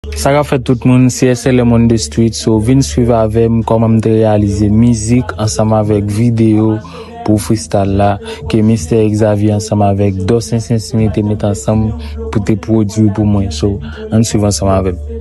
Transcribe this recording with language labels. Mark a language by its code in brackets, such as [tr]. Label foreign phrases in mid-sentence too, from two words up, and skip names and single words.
[ht] Sa ka fèt tout moun, si S L M [en] on the street, [ht] so vin swiv avè m kòman m te reyalize mizik ansanm avèk videyo pou freestyle la, ke Mister Xavier ansanm avèk Dawson Saint-Smith te met ansanm pou te pwodui pou mwen. So, an swiv ansanm avè m.